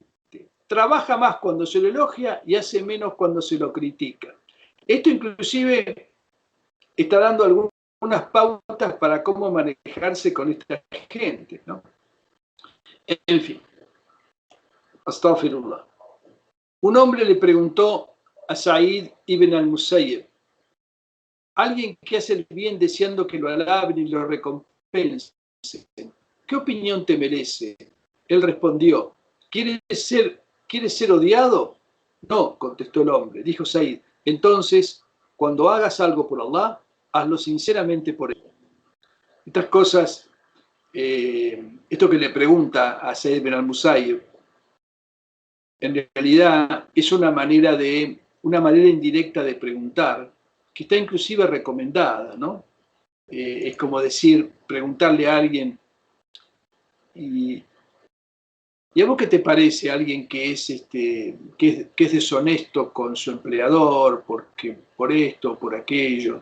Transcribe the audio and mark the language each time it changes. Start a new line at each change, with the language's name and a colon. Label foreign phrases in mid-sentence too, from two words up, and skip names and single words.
Spanish: Trabaja más cuando se lo elogia y hace menos cuando se lo critica. Esto inclusive está dando algunas pautas para cómo manejarse con esta gente, ¿no? En fin. Astaghfirullah. Un hombre le preguntó a Said ibn al-Musayyib, alguien que hace el bien deseando que lo alaben y lo recompensen, ¿qué opinión te merece? Él respondió, ¿quieres ser odiado? No, contestó el hombre. Dijo Said, entonces, cuando hagas algo por Allah, hazlo sinceramente por él. Estas cosas, esto que le pregunta a Said ibn al-Musayyib, en realidad es una manera indirecta de preguntar, que está inclusive recomendada, ¿no? Es como decir, preguntarle a alguien, ¿y a vos qué te parece alguien que es deshonesto con su empleador por esto, por aquello?